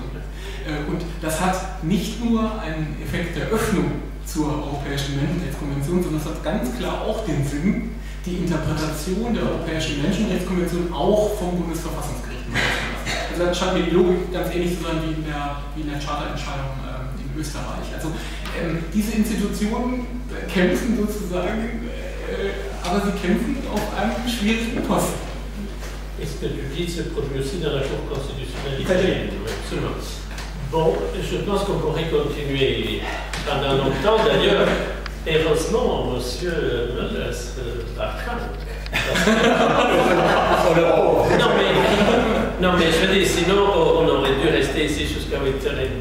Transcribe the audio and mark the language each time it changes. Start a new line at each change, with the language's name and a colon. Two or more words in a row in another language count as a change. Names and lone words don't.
German: Und das hat nicht nur einen Effekt der Öffnung zur Europäischen Menschenrechtskonvention, sondern es hat ganz klar auch den Sinn, die Interpretation der Europäischen Menschenrechtskonvention auch vom Bundesverfassungsgericht machen zu lassen. Also das scheint mir die Logik ganz ähnlich zu sein wie in der Charterentscheidung in Österreich. Also diese Institutionen kämpfen sozusagen, aber sie kämpfen auf einem schwierigen Posten.
French: Est-ce que tu dis se produit aussi dans la Cour constitutionnelle italienne? Absolument. Bon, je pense qu'on pourrait continuer pendant longtemps. D'ailleurs, heureusement, monsieur Möllers non, mais je veux dire, sinon on aurait dû rester ici jusqu'à 8h30.